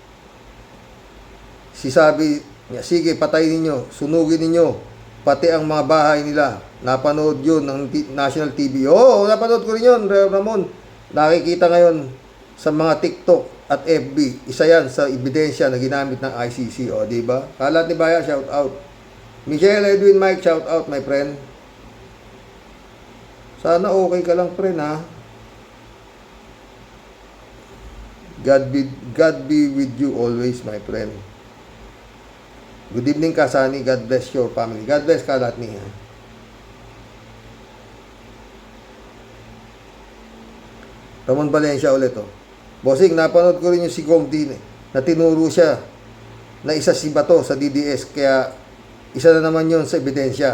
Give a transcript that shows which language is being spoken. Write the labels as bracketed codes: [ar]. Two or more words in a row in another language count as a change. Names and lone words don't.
[tl] Sabi niya, sige, patayin ninyo, sunugin ninyo, pati ang mga bahay nila. Napanood yun ng National TV. Oo, napanood ko rin yun, Ramon. Nakikita ngayon sa mga TikTok at FB. Isa yan sa ebidensya na ginamit ng ICC. O, diba? Kalat ni Baya, [en] shout out. Michelle Edwin Mike, shout out, my friend. [tl] Sana okay ka lang, friend, ha? [en] God be with you always, my friend. Good evening, Kasani. God bless your family. God bless Kalat ni, ha? Ramon Valencia ulit, oh. [tl] Bossing, napanood ko rin yung si Gong Din, na tinuro siya na isa si Bato sa DDS, kaya isa na naman yon sa ebidensya.